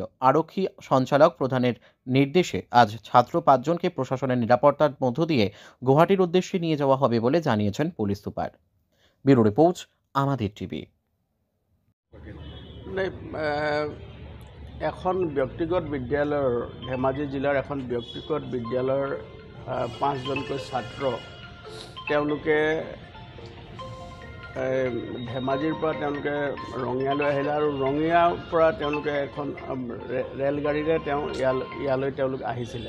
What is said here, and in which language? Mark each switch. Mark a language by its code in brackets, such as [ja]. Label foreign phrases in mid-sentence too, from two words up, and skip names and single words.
[bn] আরক্ষী সঞ্চালক প্রধানের নির্দেশে আজ ছাত্র ৫ জনকে প্রশাসনের নিরাপত্তার মধ্য দিয়ে গুয়াহাটির উদ্দেশ্যে নিয়ে যাওয়া হবে বলে জানিয়েছেন পুলিশ সুপার। ব্যুরো রিপোর্ট, আমাদের টিভি। [as] এখন ব্যক্তিগত বিদ্যালয়ৰ ধেমাজি জিলাৰ এখন ব্যক্তিগত বিদ্যালয়ৰ ৫ জনকৈ ছাত্ৰ তেওঁলোকে ধেমাজিৰ পৰা তেওঁলোকে ৰঙিয়ালৈ আহিলে আৰু ৰঙিয়াৰ পৰা তেওঁলোকে এখন ৰেলগাড়ীৰে ইয়ালৈ তেওঁলোক আহিছিলে।